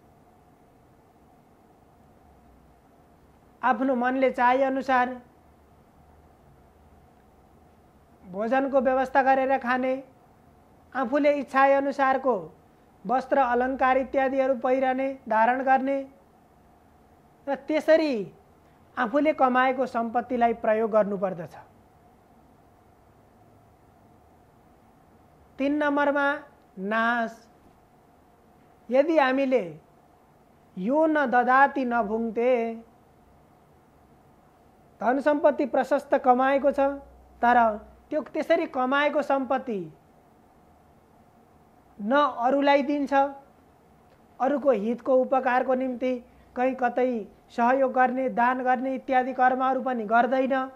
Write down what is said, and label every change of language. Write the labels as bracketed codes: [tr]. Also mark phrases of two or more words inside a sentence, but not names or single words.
[ne] आफ्नो मनले चाहे अनुसार भोजनको व्यवस्था गरेर खाने, आफूले इच्छा अनुसारको वस्त्र अलङ्कार इत्यादिहरू पहिरने, धारण गर्ने र त्यसरी आफूले कमाएको सम्पत्तिलाई प्रयोग गर्नुपर्दछ। 3 नम्बरमा नाश। यदि हामीले यो [sa] न ददाति न भुङ्क्ते, [ne] धन सम्पत्ति प्रशस्त कमाएको छ तर त्यो त्यसरी कमाएको सम्पत्ति न अरूलाई दिन्छ, अरूको हितको उपकारको निम्ति कहीँ कतै सहयोग गर्ने, दान गर्ने इत्यादि कर्महरू पनि गर्दैन,